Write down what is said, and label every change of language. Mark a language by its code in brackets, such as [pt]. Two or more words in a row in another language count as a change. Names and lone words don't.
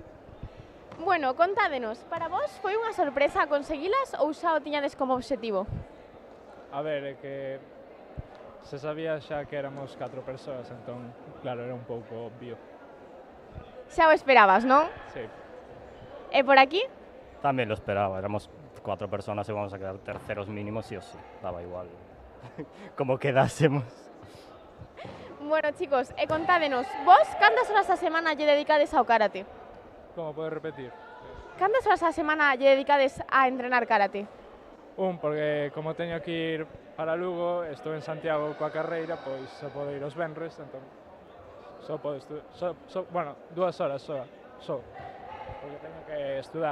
[gl] Bueno, contádenos, para vos foi unha sorpresa conseguilas ou xa o tiñades como obxectivo? A ver, é que se sabía xa que éramos 4 persoas, entón, claro, era un pouco obvio. Xa o esperabas, non? [es] Sí. [gl] E por aquí? [es] También lo esperaba, éramos 4 personas y vamos a quedar terceros mínimos sí o sí, daba igual como quedásemos. Bueno, chicos, [gl] e contádenos, vos cantas horas a semana lle dedicades ao karate? Como podes repetir? Cantas horas a semana lle dedicades a entrenar karate? Porque como teño que ir para Lugo, estou en Santiago coa carreira, pois só podo ir os venres, entón só podo bueno, 2 horas só, porque teño que estudar.